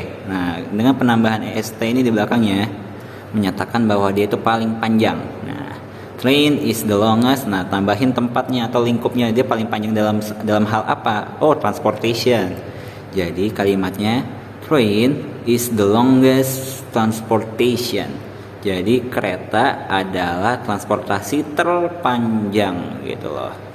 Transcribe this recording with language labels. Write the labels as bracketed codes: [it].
[id] Nah, dengan penambahan est ini di belakangnya menyatakan bahwa dia itu paling panjang. [en] Nah, train is the longest. [id] Nah, tambahin tempatnya atau lingkupnya, dia paling panjang dalam hal apa? [en] Oh, transportation. [id] Jadi kalimatnya [en] train is the longest transportation. [id] Jadi kereta adalah transportasi terpanjang gitu loh.